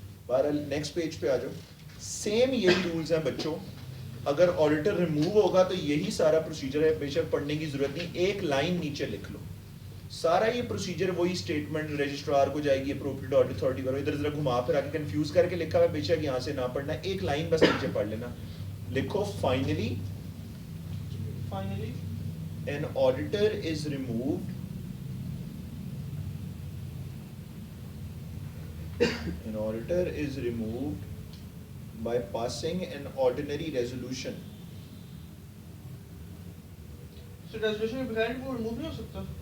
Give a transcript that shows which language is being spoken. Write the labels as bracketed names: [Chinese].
[Hindi] बहरहाल next page पे आ जाओ, सेम यही रूल्स हैं बच्चों, अगर ऑडिटर रिमूव होगा तो यही सारा प्रोसीजर है, बेशक पढ़ने की जरूरत नहीं, एक लाइन नीचे लिख लो, सारा ये प्रोसीजर वही, स्टेटमेंट रजिस्ट्रार को जाएगी, अप्रोप्रिएट ऑडिट अथॉरिटी करो, इधर उधर घुमा फिर आके कंफ्यूज करके लिखा हुआ है, बेशक यहाँ से ना पढ़ना, एक लाइन बस नीचे पढ़ लेना, लिखो finally [English] finally an auditor is removed an auditor is removed by passing an ordinary resolution [Hindi] so resolution के बगैर वो रिमूव नहीं हो सकता।